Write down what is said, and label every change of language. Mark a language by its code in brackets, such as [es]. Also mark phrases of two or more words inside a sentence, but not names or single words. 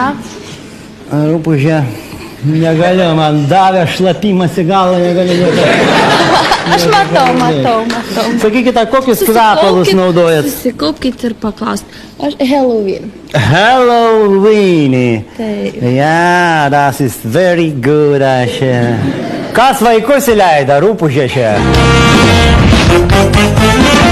[lt] rūpužę negaliu, man davė šlapimas į galą, negaliu. Aš matau. Sakykite, kokius kvepalus naudojat? Susikaupkite ir paklauskite. Aš Halloween. Halloween. Taip. [de] Ja, das ist [en] very good. [lt] Kas vaikus įleida, rūpužė čia?